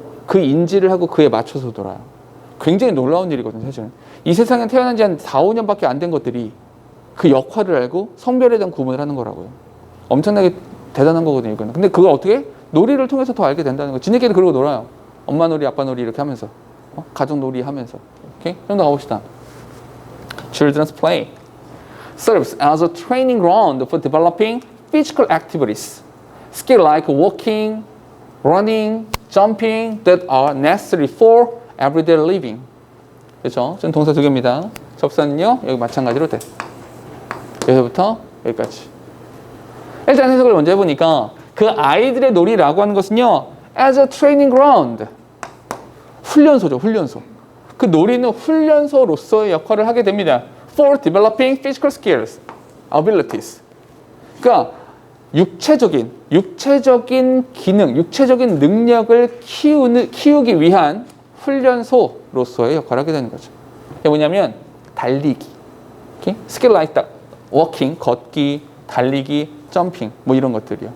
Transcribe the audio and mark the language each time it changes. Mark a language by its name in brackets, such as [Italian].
[Korean] 그 인지를 하고 그에 맞춰서 놀아요. 굉장히 놀라운 일이거든요, 사실은. 이 세상에 태어난 지 한 4, 5년밖에 안 된 것들이 그 역할을 알고 성별에 대한 구분을 하는 거라고요. 엄청나게 대단한 거거든요, 이거는. 근데 그걸 어떻게? 놀이를 통해서 더 알게 된다는 거예요. 지네끼리 그러고 놀아요. 엄마 놀이, 아빠 놀이 이렇게 하면서. 가족 놀이 하면서. 오케이? 좀 더 가봅시다. [English] Children's play serves as a training ground for developing physical activities. Skills like walking, running, jumping that are necessary for everyday living. [Korean] 그렇죠? 지금 동사 두 개입니다. 접선은요, 여기 마찬가지로 돼. 여기서부터 여기까지. 일단 해석을 먼저 해보니까 그 아이들의 놀이라고 하는 것은요, [English] as a training ground. [Korean] 훈련소죠, 훈련소. 그 놀이는 훈련소로서의 역할을 하게 됩니다. [English] For developing physical skills, abilities. [Korean] 그러니까 육체적인 기능, 육체적인 능력을 키우기 위한 훈련소로서의 역할을 하게 되는 거죠. 이게 뭐냐면 달리기, 스킬 [English] like walking, [Korean] 걷기, 달리기, 점핑, 뭐 이런 것들이요.